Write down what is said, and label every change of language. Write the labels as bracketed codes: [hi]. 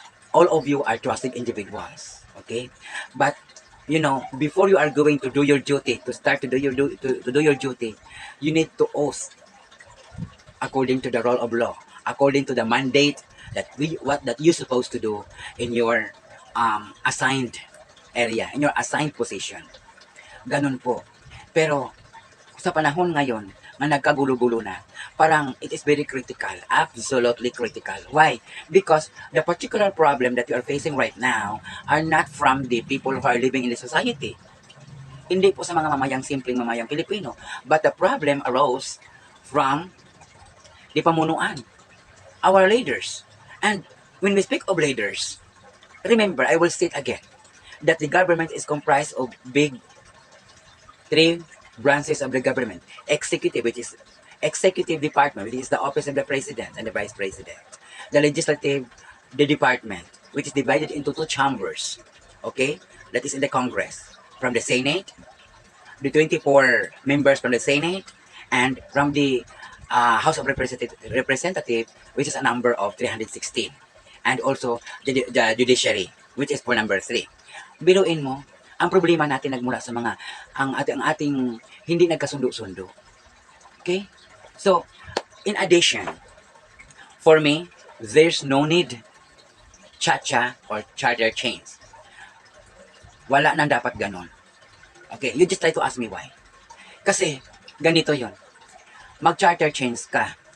[en] All of you are trusted individuals. Okay? But, before you are going to do your duty, to start to do your duty, you need to oath according to the rule of law, according to the mandate that you're supposed to do in your assigned area, in your assigned position. [tl] Ganun po. Pero sa panahon ngayon na nagkagulo-gulo na, parang [en] it is very critical, absolutely critical. Why? Because the particular problem that you are facing right now are not from the people who are living in the society. [tl] Hindi po sa mga simpleng mamayang Pilipino. [en] But the problem arose from the pamunuan, our leaders. And when we speak of leaders, remember, I will state again, that the government is comprised of big three branches of the government. Executive, which is executive department, which is the office of the president and the vice president. The legislative, the department, which is divided into two chambers. Okay? That is in the Congress. From the Senate, the 24 members from the Senate, and from the House of Representative, which is a number of 316. And also the judiciary, which is for number 3. [tl] Biruin mo, ang problema natin nagmula sa ang ating hindi nagkasundo-sundo. Okay? [en] So, in addition, for me, there's no need cha-cha or charter chains. [tl] Wala nang dapat ganon. [en] Okay, you just try to ask me why. [tl] Kasi, ganito yon. Mag-charter chains ka.